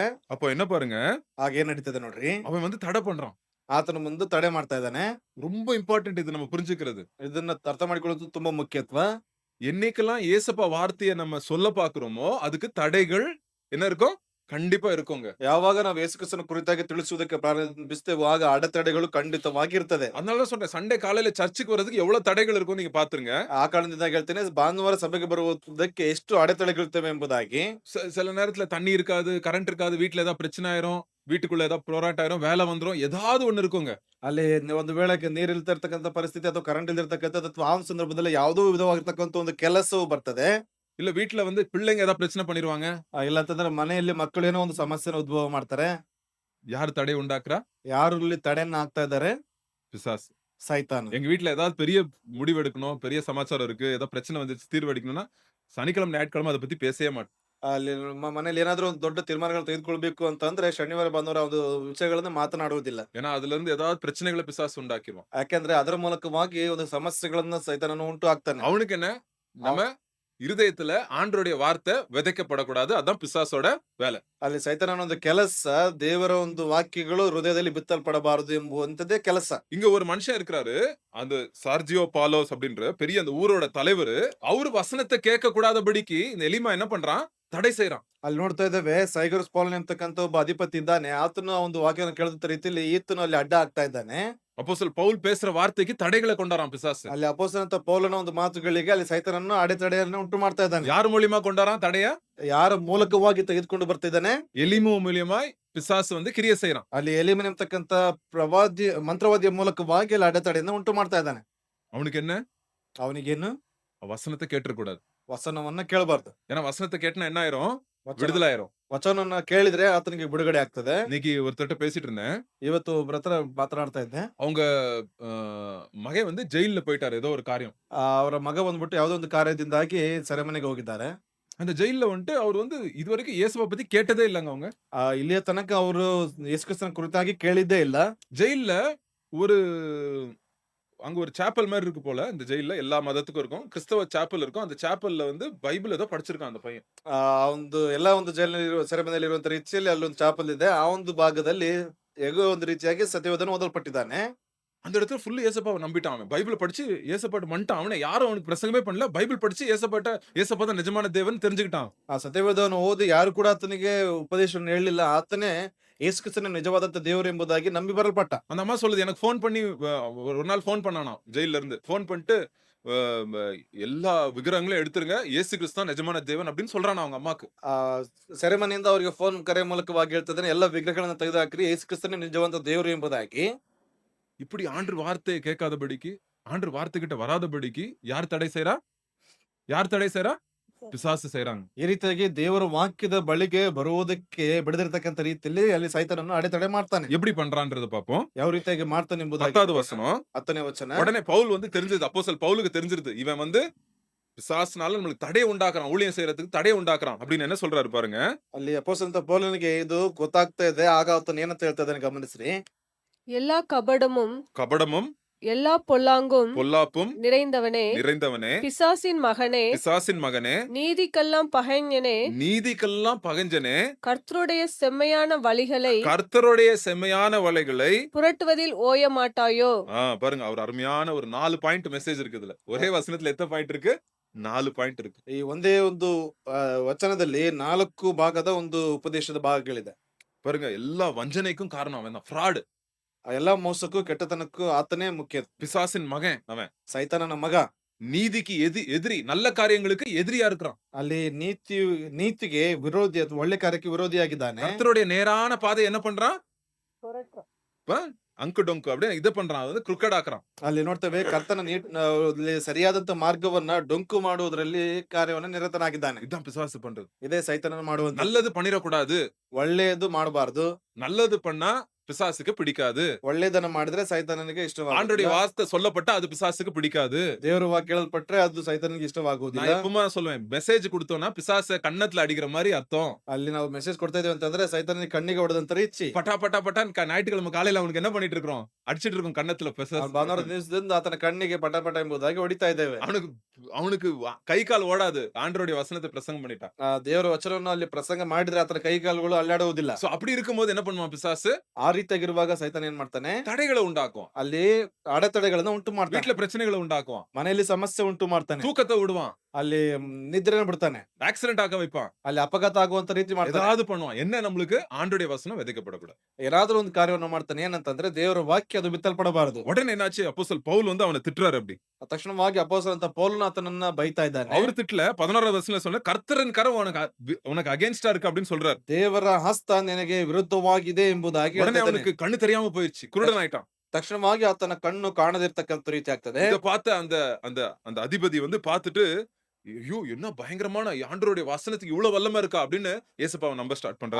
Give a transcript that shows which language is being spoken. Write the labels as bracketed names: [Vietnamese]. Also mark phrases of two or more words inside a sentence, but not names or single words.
[Tamil] அப்போ என்ன பாருங்க, [Kannada] ಆಗ ಏನ್ ನಡೀತದೆ ನೋಡ್ರಿ, [Tamil] அவன் வந்து தடை பண்றான். [Kannada] ಆತನ ಮುಂದೆ ತಡೆ ಮಾಡ್ತಾ ಇದ್ದಾನೆ. [Tamil] ரொம்ப இம்பார்ட்டன்ட் இது நம்ம புரிஞ்சுக்கிறது. [Kannada] ಇದನ್ನ ಅರ್ಥ ಮಾಡಿಕೊಳ್ಳೋದು ತುಂಬಾ ಮುಖ್ಯತ್ವ. [Tamil] என்னைக்கெல்லாம் ஏசப்பா வார்த்தைய நம்ம சொல்ல பார்க்கிறோமோ, அதுக்கு தடைகள் என்ன இருக்கும்? கண்டிப்பா இருக்குங்க. [Kannada] ಯಾವಾಗ ನಾವು ಯೇಸು ಕ್ರಿಸ್ತನ ಕುರಿತಾಗಿ ತಿಳಿಸುವುದಕ್ಕೆ ಪ್ರಾರಂಭಿಸ್ತೇವೋ ಆಗ ಅಡೆತಡೆಗಳು ಖಂಡಿತವಾಗಿ ಇರ್ತದೆ. [Tamil] அதனால தான் சொல்றேன், சண்டே காலையில சர்ச்சுக்கு வர்றதுக்கு எவ்வளவு தடைகள் இருக்கும்னு நீங்க பாத்துருங்க. [Kannada] ಆ ಕಾರಣದಿಂದ ಹೇಳ್ತೇನೆ, ಭಾನುವಾರ ಸಭೆಗೆ ಬರುವುದಕ್ಕೆ ಎಷ್ಟು ಅಡೆತಡೆಗಳಿರ್ತವೆ ಎಂಬುದಾಗಿ. [Tamil] சில நேரத்துல தண்ணி இருக்காது, கரண்ட் இருக்காது, வீட்ல ஏதாவது பிரச்சனை ஆயிரும், வீட்டுக்குள்ள ஏதாவது போராட்டம் ஆயிரும், வேலை வந்துரும், ஏதாவது ஒண்ணு இருக்குங்க. [Kannada] ಅಲ್ಲಿ ಒಂದು ವೇಳೆ ನೀರ್ ಇಲ್ತಾ ಇರ್ತಕ್ಕಂಥ ಪರಿಸ್ಥಿತಿ ಅಥವಾ ಕರೆಂಟ್ ಇಲ್ದಿರ್ತಕ್ಕಂಥದ್ದು ಅಥವಾ ಆ ಒಂದು ಸಂದರ್ಭದಲ್ಲಿ ಯಾವುದೋ ವಿಧವಾಗಿರ್ತಕ್ಕಂಥ ಒಂದು ಕೆಲಸವು ಬರ್ತದೆ. [Tamil] இல்ல வீட்ல வந்து பிள்ளைங்க ஏதாவது பிரச்சனை பண்ணிருவாங்க. [Kannada] ಇಲ್ಲ ಅಂತಂದ್ರೆ ಮನೆಯಲ್ಲಿ ಮಕ್ಕಳು ಏನೋ ಒಂದು ಸಮಸ್ಯೆನ ಉದ್ಭವ ಮಾಡ್ತಾರೆ. [Tamil] யார் தடை உண்டாக்குறா? [Kannada] ಯಾರು ಇಲ್ಲಿ ತಡೆಯನ್ನ ಹಾಕ್ತಾ ಇದ್ದಾರೆ? [Tamil] பிசாசு. [Kannada] ಸೈತಾನ್. [Tamil] எங்க வீட்ல ஏதாவது பெரிய முடிவு எடுக்கணும், பெரிய சமாச்சாரம் இருக்கு, ஏதாவது பிரச்சனை வந்துச்சு தீர்வடிக்கணும்னா, சனிக்கிழமை, ஞாயிற்றுக்கிழமை அத பத்தி பேசவே மாட்டோம். [Kannada] ಅಲ್ಲಿ ಮನೇಲಿ ಏನಾದ್ರೂ ಒಂದು ದೊಡ್ಡ ತೀರ್ಮಾನಗಳು ತೆಗೆದುಕೊಳ್ಬೇಕು ಅಂತಂದ್ರೆ ಶನಿವಾರ ಭಾನುವಾರ ಒಂದು ವಿಷಯಗಳನ್ನ ಮಾತನಾಡುವುದಿಲ್ಲ. [Tamil] ஏன்னா அதுல இருந்து ஏதாவது பிரச்சனைகளை பிசாசு உண்டாக்கிருவான். [Kannada] ಯಾಕೆಂದ್ರೆ ಅದರ ಮೂಲಕವಾಗಿ ಒಂದು ಸಮಸ್ಯೆಗಳನ್ನ ಸೈತಾನನು ಉಂಟು ಆಗ್ತಾನೆ. [Tamil] அவனுக்கு என்ன? நம்ம இருதயத்துல ஆண்டவருடைய வார்த்தை விதைக்கப்படக்கூடாது. அதான் பிசாசோட வேலை. [Kannada] ಅಲ್ಲಿ ಸೈತಾನನ ಒಂದು ಕೆಲಸ ದೇವರ ಒಂದು ವಾಕ್ಯಗಳು ಹೃದಯದಲ್ಲಿ ಬಿತ್ತಲ್ಪಡಬಾರದು ಎಂಬುವಂತದ್ದೇ ಕೆಲಸ. [Tamil] இங்க ஒரு மனுஷன் இருக்கிறாரு. அந்த சார்ஜியோ பாலோஸ் அப்படின்ற பெரிய அந்த ஊரோட தலைவரு. அவரு வசனத்தை கேட்க கூடாதபடிக்கு இந்த எலிமா என்ன பண்றான்? தடை செய்றான். [Kannada] ಅಲ್ಲಿ ನೋಡ್ತಾ ಇದ್ದೇವೆ, ಸೈಗರಸ್ ಪೌಲನ್ ಎಂಬತಕ್ಕಂತ ಒಬ್ಬ ಅಧಿಪತಿ ಇದ್ದಾನೆ. ಆತನು ಆ ಒಂದು ವಾಕ್ಯವನ್ನು ಕೇಳಿದ ರೀತಿಯಲ್ಲಿ ಈತನು ಅಲ್ಲಿ ಅಡ್ಡ ಆಗ್ತಾ ಇದ್ದಾನೆ. [Tamil] அப்போஸ்தலர் பவுல் பேசுற வார்த்தைக்கு தடைகளை கொண்டாராம் பிசாசு. [Kannada] ಅಲ್ಲಿ ಅಪೊಸ್ತಲನಂತ ಪೌಲನ ಒಂದು ಮಾತುಗಳಿಗೆ ಅಲ್ಲಿ ಸೈತಾನನ್ನು ಅಡೆತಡೆಯನ್ನು ಉಂಟು ಮಾಡ್ತಾ ಇದ್ದಾನೆ. [Tamil] யார் மூலியமா கொண்டாராம் தடைய? [Kannada] ಯಾರ ಮೂಲಕವಾಗಿ ತೆಗೆದುಕೊಂಡು ಬರ್ತಿದ್ದಾನೆ? [Tamil] எலிமு மூலியமாய் பிசாசு வந்து கிரியை செய்றான். [Kannada] ಅಲ್ಲಿ ಎಲಿಮನ್ ಎಂಬತಕ್ಕಂತ ಮಂತ್ರವಾದಿಯ ಮೂಲಕವಾಗಿ ಅಲ್ಲಿ ಅಡೆತಡೆಯನ್ನು ಉಂಟು ಮಾಡ್ತಾ ಇದ್ದಾನೆ. [Tamil] அவனுக்கு என்ன? [Kannada] ಅವನಿಗೇನು? [Tamil] வசனத்தை கேட்டுறக்கூடாது. [Kannada] ವಚನವನ್ನ ಕೇಳಬಾರ್ದು. [Tamil] ஏன்னா வசனத்தை கேட்டனா என்ன ஆயிரும்? [Kannada] ವಚನ [Tamil] விடுதலை ஆயிரும். [Kannada] ವಚನವನ್ನ ಕೇಳಿದ್ರೆ ಆತನಿಗೆ ಬಿಡುಗಡೆ ಆಗ್ತದೆ. [Tamil] இன்னைக்கு ஒருத்தர்ட்ட பேசிட்டு இருந்தேன். [Kannada] ಇವತ್ತು ಒಬ್ಬರ ಹತ್ರ ಮಾತನಾಡ್ತಾ ಇದ್ದೆ. [Tamil] அவங்க மகன் வந்து ஜெயில்ல போயிட்டாரு ஏதோ ஒரு காரியம். [Kannada] ಅವರ ಮಗ ಬಂದ್ಬಿಟ್ಟು ಯಾವುದೋ ಒಂದು ಕಾರ್ಯದಿಂದಾಗಿ ಸೆರೆಮನೆಗೆ ಹೋಗಿದ್ದಾರೆ. [Tamil] அந்த ஜெயில்ல வந்துட்டு அவர் வந்து இதுவரைக்கும் இயேசுவை பத்தி கேட்டதே இல்லங்க அவங்க. [Kannada] ಇಲ್ಲಿಯ ತನಕ ಅವರು ಯೇಸು ಕ್ರಿಸ್ತನ ಕುರಿತಾಗಿ ಕೇಳಿದ್ದೇ ಇಲ್ಲ. [Tamil] ஜெயில்ல ஒரு அங்க ஒரு சேப்பல் மாதிரி இருக்கு போல. இந்த ஜெயில்ல எல்லா மதத்துக்கும் இருக்கும். கிறிஸ்தவ சேப்பல் இருக்கும். அந்த சேப்பல்ல வந்து பைபிள் ஏதோ படிச்சிருக்கான் அந்த பையன். [Kannada] ಆ ಒಂದು ಎಲ್ಲ ಒಂದು ಜೈಲಿನಲ್ಲಿ ಸೆರೆಮನೆಯಲ್ಲಿ ಇರುವಂತ ರೀತಿಯಲ್ಲಿ ಅಲ್ಲೊಂದು ಚಾಪಲ್ ಇದೆ. ಆ ಒಂದು ಭಾಗದಲ್ಲಿ ಹೇಗೋ ಒಂದು ರೀತಿಯಾಗಿ ಸತ್ಯವೇದನ ಓದಲ್ಪಟ್ಟಿದ್ದಾನೆ. [Tamil] அந்த இடத்துல ஃபுல்லு ஏசப்பாவை நம்பிட்டான் அவன். பைபிள் படிச்சு ஏசப்பாட்ட மன்ட்டான். அவனை யாரும் அவனுக்கு பிரசங்கமே பண்ணல. பைபிள் படிச்சு ஏசப்பா தான் நிஜமான தேவன் தெரிஞ்சுக்கிட்டான். [Kannada] ಆ ಸತ್ಯವೇದವನ್ನು ಓದಿ ಯಾರು ಕೂಡ ಆತನಿಗೆ ಉಪದೇಶವನ್ನು ಹೇಳಲಿಲ್ಲ. ಆತನೇ ಯೇಸು ಕ್ರಿಸ್ತನ ನಿಜವಾದಂತ ದೇವರು ಎಂಬುದಾಗಿ ನಂಬಿ ಬರಲ್ಪಟ್ಟ. [Tamil] அந்த அம்மா சொல்லுது, எனக்கு ஃபோன் பண்ணி ஒரு நாள் ஃபோன் பண்ணானாம் ஜெயில்ல இருந்து. ஃபோன் பண்ணிட்டு எல்லா விக்கிரகங்களையும் எடுத்துருங்க, இயேசு கிறிஸ்து தான் நிஜமான தேவன் அப்படின்னு சொல்றான் அவங்க அம்மாக்கு. [Kannada] ಆ ಸೆರೆಮನೆಯಿಂದ ಅವರಿಗೆ ಫೋನ್ ಕರೆ ಮೂಲಕವಾಗಿ ಹೇಳ್ತಿದ್ದಾನೆ, ಎಲ್ಲ ವಿಗ್ರಹಗಳನ್ನ ತೆಗೆದುಹಾಕ್ರಿ, ಯೇಸು ಕ್ರಿಸ್ತನೇ ನಿಜವಾದ ದೇವರು ಎಂಬುದಾಗಿ. [Tamil] இப்படி ஆண்டவர் வார்த்தையை கேட்காதபடிக்கு, ஆண்டவர் வார்த்தை கிட்ட வராதபடிக்கு யார் தடை செய்றா? யார் தடை செய்றா? பிசாசு செய்றாங்க. [Kannada] ಈ ರೀತಿಯಾಗಿ ದೇವರ ವಾಕ್ಯದ ಬಳಿಗೆ ಬರುವುದಕ್ಕೆ ಬಿಡದಿರತಕ್ಕಂತ ರೀತಿಯಲ್ಲಿ ಅಲ್ಲಿ ಸೈತಾನನ್ನು ಅಡೆತಡೆ ಮಾಡ್ತಾನೆ. [Tamil] எப்படி பண்றான்றத பாப்போம். [Kannada] ಯಾವ ರೀತಿಯಾಗಿ ಮಾಡ್ತಾನೆ ಎಂಬುದಾಗಿ [Tamil] 10வது வசனம். [Kannada] 10ನೇ ವಚನ. [Tamil] உடனே பவுல் வந்து தெரிஞ்சது, அப்போஸ்தலர் பவுலுக்கு தெரிஞ்சிருது, இவன் வந்து பிசாசுனால நம்மளுக்கு தடையை உண்டாக்குறான், ஊழியம் செய்யறதுக்கு தடையை உண்டாக்குறான் அப்படின்னு என்ன சொல்றாரு பாருங்க. [Kannada] ಅಲ್ಲಿ ಅಪೊಸ್ತಲನಾದ ಪೌಲನಿಗೆ ಇದು ಗೊತ್ತಾಗ್ತಾ ಇದೆ. ಆಗ ಆತನು ಏನಂತ ಹೇಳ್ತಾ ಇದ್ದಾನೆ ಗಮನಿಸ್ರಿ. [Tamil] எல்லா கபடமும் கபடமும் எல்லா பொல்லாங்கும் பொல்லாப்பும் நிறைந்தவனே, நிறைந்தவனே, பிசாசின் மகனே, பிசாசின் மகனே, நீதிக்கெல்லாம் பகைஞனே, நீதிக்கெல்லாம் பகஞ்சனே, கர்த்தருடைய செம்மையான வழிகளை கர்த்தருடைய செம்மையான வலைகளை புரட்டுவதில் ஓய மாட்டாயோ? பாருங்க, அவர் அருமையான ஒரு 4 [English] point message [Tamil] இருக்கு இதுல. ஒரே வசனத்துல எத்தனை பாயிண்ட் இருக்கு? 4 பாயிண்ட் இருக்கு. [Kannada] ಈ ಒಂದೇ ಒಂದು ವಚನದಲ್ಲಿ 4 ಭಾಗದ ಒಂದು ಉಪದೇಶದ ಭಾಗಗಳಿದೆ. [Tamil] பாருங்க, எல்லா வஞ்சனைக்கும் காரணம் அவன் தான். ஃப்ராடு. [Kannada] ಆ ಎಲ್ಲಾ ಮೋಸಕ್ಕೂ ಕೆಟ್ಟತನಕ್ಕೂ ಆತನೇ ಮುಖ್ಯ. [Tamil] பிசாசின் மகன் அவன். [Kannada] ಸೈತಾನನ ಮಗ. [Tamil] நீதிக்கு எதிரி, நல்ல காரியங்களுக்கு எதிரியா இருக்கிறான். [Kannada] ಅಲ್ಲಿ ನೀತಿಗೆ ವಿರೋಧಿ ಅಥವಾ ಒಳ್ಳೆ ಕಾರ್ಯಕ್ಕೆ ವಿರೋಧಿಯಾಗಿದ್ದಾನೆ. [Tamil] கர்த்தருடைய நேரான பாதை என்ன பண்றான்? [Kannada] ಅಂಕು ಡೊಂಕು [Tamil] அப்படியே இது பண்றான், அது ಕ್ರಿಕೆಟ್ ஆக்குறான். [Kannada] ಅಲ್ಲಿ ನೋಡ್ತೇವೆ, ಕರ್ತನ ಸರಿಯಾದಂತ ಮಾರ್ಗವನ್ನ ಡೊಂಕು ಮಾಡುವುದರಲ್ಲಿ ಕಾರ್ಯವನ್ನ ನಿರತನಾಗಿದ್ದಾನೆ. [Tamil] இதுதான் பிசாசு பண்றது. [Kannada] ಇದೇ ಸೈತಾನನ ಮಾಡುವಂತ. [Tamil] நல்லது பண்ணிடக்கூடாது, [Kannada] ಒಳ್ಳೆಯದು ಮಾಡಬಾರದು. [Tamil] நல்லது பண்ணா பிசாசுக்கு பிடிக்காது. [Kannada] ಒಳ್ಳೆಯದನ್ನ ಮಾಡಿದ್ರೆ ಸೈತಾನನಿಗೆ [Tamil] ஆண்டவருடைய [Kannada] ಇಷ್ಟವಾಗುವುದಿಲ್ಲ. [Tamil] வார்த்தை சொல்லப்பட்டா அது பிசாசுக்கு பிடிக்காது. [Kannada] ದೇವರ ವಾಕ್ಯ ಕೇಳಲ್ಪಟ್ರೆ ಅದು ಸೈತಾನನಿಗೆ [Tamil] நான் [Kannada] ಇಷ್ಟವಾಗುವುದಿಲ್ಲ. [Tamil] எப்பவுமே சொல்லுவேன், மெசேஜ் கொடுத்தோம்னா பிசாச கன்னத்துல அடிக்கிற மாதிரி அர்த்தம். [Kannada] ಅಲ್ಲಿ ನಾವು ಮೆಸೇಜ್ ಕೊಡ್ತಾ ಇದೀವಿ ಅಂತಂದ್ರೆ ಸೈತಾನನಿಗೆ ಕಣ್ಣಿಗೆ ಹೊಡೆದಂತ ರೀತಿ. [Tamil] பட்டா பட்டா பட்டான்னு ஞாயிற்றுக்கிழமை காலையில அவனுக்கு என்ன பண்ணிட்டு இருக்கிறோம்? அடிச்சிட்டு இருக்கோம் கன்னத்துல பிசாசு. [Kannada] ಭಾನುವಾರ ದಿವಸದಿಂದ ಆತನ ಕಣ್ಣಿಗೆ ಪಟ ಪಟ ಎಂಬುದಾಗಿ ಹೊಡಿತಾ ಇದ್ದೇವೆ. [Tamil] அவனுக்கு அவனுக்கு கை கால் ஓடாது. ஆண்டவருடைய வசனத்தை பிரசங்கம் பண்ணிட்டான். [Kannada] ಆ ದೇವರ ವಚನವನ್ನು ಅಲ್ಲಿ ಪ್ರಸಂಗ ಮಾಡಿದ್ರೆ ಆತನ ಕೈ ಕಾಲುಗಳು ಅಲ್ಲಾಡುವುದಿಲ್ಲ. [Tamil] சோ அப்படி இருக்கும்போது என்ன பண்ணுவான் பிசாசு? [Kannada] ಆ ರೀತಿಯಾಗಿರುವಾಗ ಸೈತಾನ ಏನ್ ಮಾಡ್ತಾನೆ? [Tamil] தடைகளை உண்டாக்கும். [Kannada] ಅಲ್ಲಿ ಅಡೆತಡೆಗಳನ್ನ ಉಂಟು ಮಾಡ್ತಾನೆ. [Tamil] வீட்டுல பிரச்சனைகளை உண்டாக்குவான். [Kannada] ಮನೆಯಲ್ಲಿ ಸಮಸ್ಯೆ ಉಂಟು ಮಾಡ್ತಾನೆ. [Tamil] தூக்கத்தை விடுவான். [Kannada] ಅಲ್ಲಿ ನಿದ್ರೆನ ಬಿಡ್ತಾನೆ. [Tamil] ஆக்சிடென்ட் ஆக்க வைப்பான். [Kannada] ಅಲ್ಲಿ ಅಪಘಾತ ಆಗುವಂತ ರೀತಿ ಮಾಡ್ತಾನೆ. [Tamil] ஏதாவது பண்ணுவான். என்ன நம்மளுக்கு ஆண்டவருடைய வசனம் விதைக்கப்படக்கூடாது. [Kannada] ಏನಾದ್ರೂ ಒಂದು ಕಾರ್ಯವನ್ನು ಮಾಡ್ತಾನೆ. ಏನಂತಂದ್ರೆ ದೇವರ ವಾಕ್ಯ ಅದು ಬಿತ್ತಲ್ಪಡಬಾರದು. [Tamil] உடனே என்னாச்சு? அப்போஸ்தலன் பவுல் வந்து அவனை திட்டுறாரு அப்படி. [Kannada] ತಕ್ಷಣವಾಗಿ ಅಪೊಸ್ತಲನಾದ ಪೌಲನು ಆತನನ್ನ ಬೈತಾ ಇದ್ದಾನೆ. [Tamil] அவர் திட்டல 16வது வசனத்துல சொன்ன கர்த்தரின் கரம் உனக்கு அகைன்ஸ்டா இருக்கு அப்படின்னு சொல்றாரு. [Kannada] ದೇವರ ಹಸ್ತ ನಿನಗೆ ವಿರುದ್ಧವಾಗಿದೆ ಎಂಬುದಾಗಿ [Tamil] உடனே [Kannada] ಹೇಳ್ತಾ ಇದ್ದಾನೆ. [Tamil] அவனுக்கு கண்ணு தெரியாம போயிடுச்சு. குருடன் ஆயிட்டான். [Kannada] ತಕ್ಷಣವಾಗಿ ಆತನ ಕಣ್ಣು ಕಾಣದಿರ್ತಕ್ಕಂಥ ರೀತಿ ಆಗ್ತದೆ. [Tamil] இத பார்த்த அந்த அந்த அந்த அதிபதி வந்து பார்த்துட்டு, ஐயோ என்ன பயங்கரமான ஆண்டவருடைய வசனத்துக்கு இவ்வளவு வல்லமை இருக்கா அப்படின்னு இயேசுப்பாவை நம்ப ஸ்டார்ட் பண்றாரு